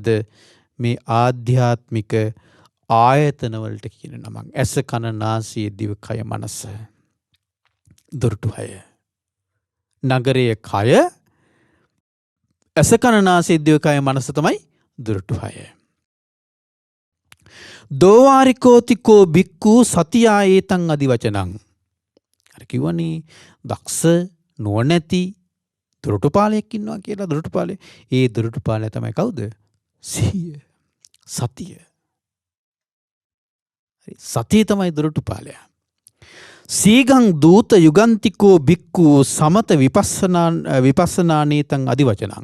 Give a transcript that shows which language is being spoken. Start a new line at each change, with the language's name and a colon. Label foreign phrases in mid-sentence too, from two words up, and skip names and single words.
Sinhala: මේ ආධ්‍යාත්මික ආයතන වලට කියන නමක්. ඇස කන නාසය දිව කය මනස. දොරටු 6. නගරයේ කය ඇස කන නාසය දිව කය මනස තමයි දොරටු 6.
Pali: දෝවාරිකෝතිකෝ බික්කු සතියා ඒතං අදිවචනං.
Sinhala: අර කිව්වනේ දක්ෂ නුවණැති දොරටුපාලයෙක් ඉන්නවා කියලා. දොරටුපාලය. ඒ දොරටුපාලය තමයි කවුද? සිහිය. සතිය. සතිය තමයි දොරටුපාලයා.
Pali: සීගං දූත යුගන්තිකෝ බික්කු සමත විපස්සනානීතං අදිවචනං.